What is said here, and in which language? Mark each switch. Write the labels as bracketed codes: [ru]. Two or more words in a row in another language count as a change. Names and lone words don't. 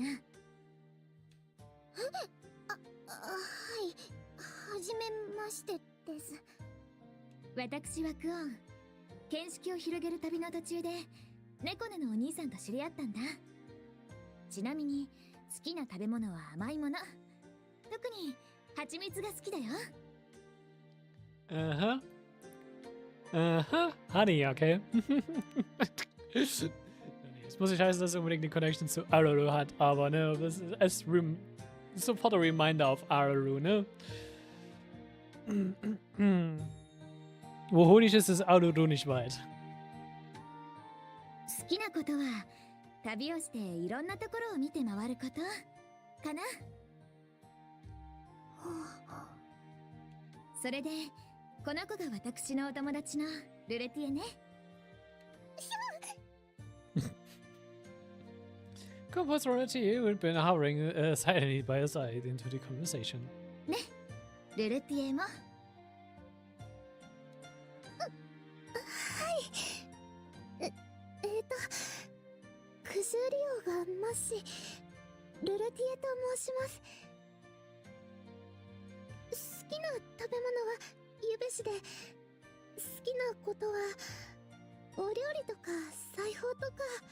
[ja] はい、はじめましてです。私はクオン。見識を広げる旅の途中で猫ねのお兄さんと知り合ったんだ。ちなみに好きな食べ物は甘いもの。特に蜂蜜が好きだよ。 [en] Honey, okay. [de] Jetzt muss ich heißen, dass er unbedingt eine Connection zu Aruru hat, aber ne, das ist sofort ein Reminder auf Aruru, ne? Wo Honig ist, ist Aruru nicht weit. [ja] 好きなことは旅をしていろんなところを見て回ることかな。それでこの子が私のお友達のルレティエね。 [en] Compost Royalty had been hovering silently by his side into the conversation. [ja] ね、ルレティエも。クジュリオがナッシ、ルルティエと申します。好きな食べ物はゆべしで、好きなことはお料理とか裁縫とか。